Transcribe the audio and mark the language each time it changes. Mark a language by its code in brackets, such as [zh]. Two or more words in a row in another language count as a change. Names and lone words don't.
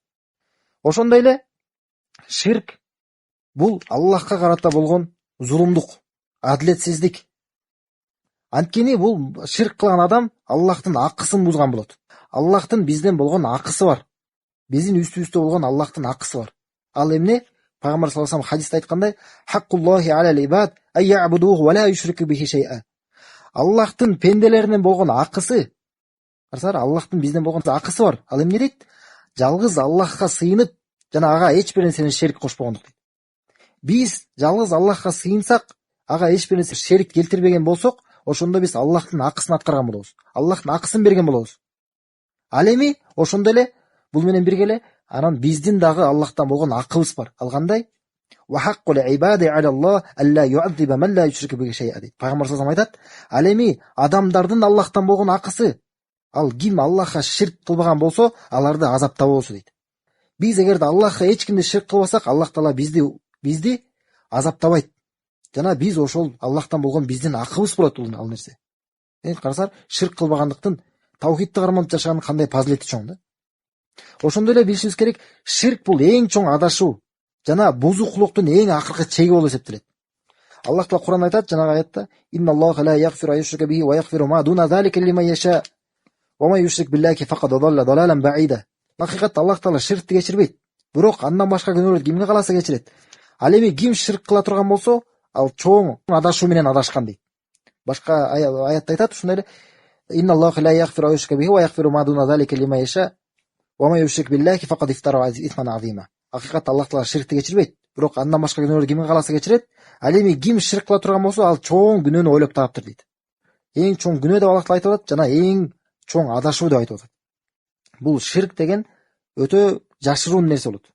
[ky] Ошондой эле ширк бул Аллахка карата болгон зулумдук, адилетсиздик. Анткени бул ширк кылган адам Аллахтын акысын бузган болот. Аллахтын бизден болгон акысы бар. Биздин үстүбүздө болгон Аллахтын акысы бар. Ал эмне? Пайгамбар [ar] صلى الله عليه وسلم [ky] хадисте айткандай: [ar] "حق الله على العباد أن يعبدوه ولا يشركوا به شيئا." [ky] Аллахтын пенделеринен болгон акысы, карасаңар, Аллахтын бизден болгон акысы бар. Ал эмне дейт? Жалгыз Аллахка сыйынып, жана ага эч бир нерсени шерик кошпогондук дейт. Биз жалгыз Аллахка сыйынсак, ага эч бир нерсе шерик келтирбеген болсок, ошондо биз Аллахтын акысын аткарган болобуз. Аллахтын акысын берген болобуз. Ал эми ошондой эле бул менен бирге эле анан биздин дагы Аллахтан болгон акыбыз бар. Ал кандай? [ar] وحق العباد على الله ألا يعذب من لا يشرك به شيئا дейт. [ky] Пайгамбар [ar] صلى الله عليه [ky] айтат: "Ал эми адамдардын Аллахтан болгон акысы, ал ким Аллахка ширк кылбаган болсо, аларды азаптабосу" дейт. Биз эгерде Аллахка эч кимди ширк кылбасак, Аллах Таала бизди азаптабайт. Жана биз ошол Аллахтан болгон биздин акыбыз болот ал нерсе. Карасаңар, ширк кылбагандыктын таухидти карманып жашаганын кандай фазилети чоң да. Ошондой эле билишибиз керек, ширк бул эң чоң адашуу жана бузукулуктун эң акыркы чеги болуп эсептелет. Аллах Таала Кур'анда айтат, жанагы аятта: [ar] "إن الله لا يغفر أن يشرك به ويغفر ما دون ذلك لمن يشاء ومن يشرك بالله فقد ضل ضلالا بعيدا." [ky] Акыйкатта Аллах Таала ширкти кечирбейт. Бирок андан башка күнөөлөрдү кимге кааласа кечирет. Ал эми ким ширк кыла турган болсо, ал чоң адашуу менен адашкан дейт. Башка аятта айтат ушундай эле: [ar] "إن الله لا يغفر أن يشرك به ويغفر ما دون ذلك لمن يشاء ومن يشرك بالله فقد افترى إثما عظيما." [ky] Акыйкатта Аллах Таала ширкти кечирбейт. Бирок андан башка күнөөлөрдү кимге кааласа кечирет. Ал эми ким ширк кыла турган болсо, ал чоң күнөөнү ойлоп таптыр дейт. Эң чоң күнөө деп Аллах Таала айтып атат, жана эң чоң адашуу деп айтып атат. Бул ширк деген өтө жашыруун нерсе болот.